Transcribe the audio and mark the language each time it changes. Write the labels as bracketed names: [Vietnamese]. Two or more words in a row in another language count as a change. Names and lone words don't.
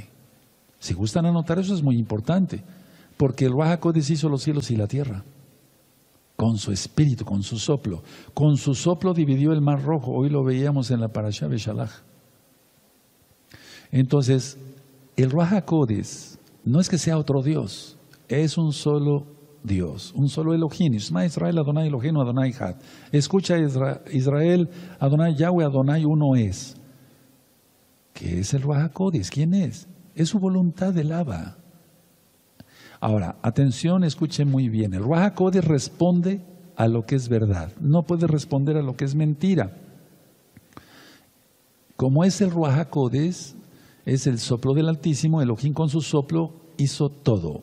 [Spanish] Si gustan anotar eso es muy importante, porque el Ruach HaKodesh hizo los cielos y la tierra, con su espíritu, con su soplo. Con su soplo dividió el mar rojo, hoy lo veíamos en la Parashá Beshalach. Entonces, el Ruach HaKodesh no es que sea otro Dios, es un solo Dios, un solo Elohim. [Hebrew] שמע ישראל אדני אלהינו אדני אחד. [Spanish] Escucha Israel, Adonai Yahweh, Adonai uno es. ¿Qué es el Ruach HaKodesh? ¿Quién es? Es su voluntad del Abba. Ahora, atención, escuchen muy bien. El Ruach HaKodesh responde a lo que es verdad. No puede responder a lo que es mentira. Como es el Ruach HaKodesh, es el soplo del Altísimo, Elohim con su soplo hizo todo.